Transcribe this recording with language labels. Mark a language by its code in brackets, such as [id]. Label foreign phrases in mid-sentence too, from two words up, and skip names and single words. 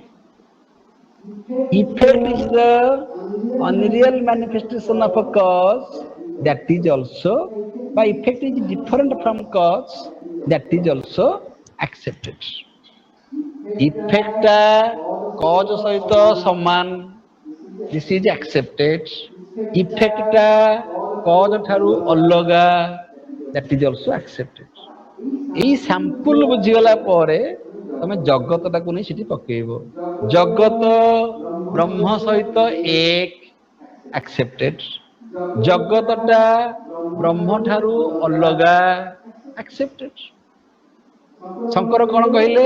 [en] Effect is the unreal manifestation of a cause, that is also, by effect is different from cause, that is also accepted. Effect cause [or] ସହିତ ସମାନ, [en] this is accepted. Effect cause [or] ଠାରୁ ଅଲଗା, [en] that is also accepted. [or] এই sample ବୁଝିଗଲା ପରେ ତମେ ଜଗତଟାକୁ ନେଇ ସେଠି ପକେଇବ। ଜଗତ ବ୍ରହ୍ମ ସହିତ ଏକ, accepted. ଜଗତଟା ବ୍ରହ୍ମ ଠାରୁ ଅଲଗା, accepted. ଶଙ୍କର କଣ କହିଲେ?